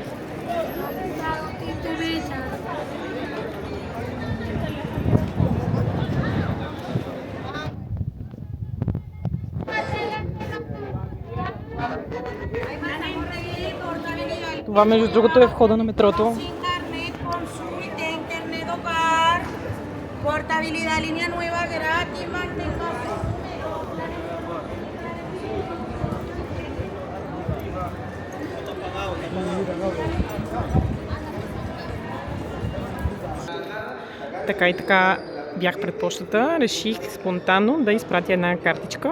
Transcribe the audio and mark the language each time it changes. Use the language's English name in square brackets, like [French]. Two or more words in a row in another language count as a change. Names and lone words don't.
[Bulgarian] Това между другото е входа на метрото. [Spanish] Portabilidad, línea nueva gratis, manténgase. [Bulgarian] Така и така бях пред почтата, реших спонтанно да изпратя една картичка.